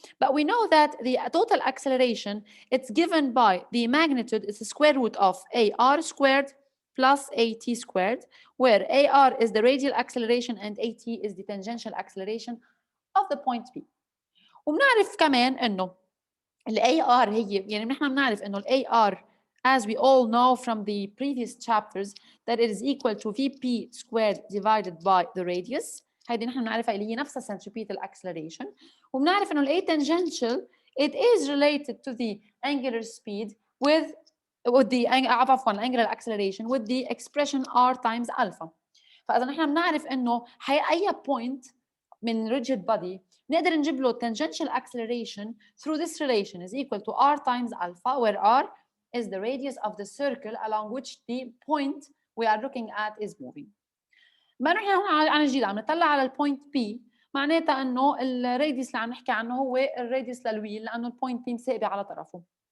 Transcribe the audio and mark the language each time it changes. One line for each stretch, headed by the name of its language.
English: But we know that the total acceleration, it's given by the magnitude, it's the square root of AR squared plus AT squared, where AR is the radial acceleration and AT is the tangential acceleration of the point P.
Arabic: وبنعرف كمان انه ال AR
English: هي يعني نحن بنعرف انه ال AR, as we all know from the previous chapters, that it is equal to VP squared divided by the radius.
Arabic: هيدي نحن بنعرفها اللي هي نفسها centripetal acceleration. وبنعرف انه ال
English: A tangential, it is related to the angular speed with the
Arabic: عفوا
English: angular acceleration with the expression R times alpha.
Arabic: فاذا نحن بنعرف انه اي point من rigid body نقدر نجيب له
English: tangential acceleration through this relation is equal to R times alpha, where R is the radius of the circle along which the point we are looking at is moving.
Arabic: ما نحن هون عن جديد عم نطلع على البوينت بي، معناتها انه الراديوس اللي عم نحكي عنه هو الراديوس للويل لانه البوينت بي مساقبه على طرفه.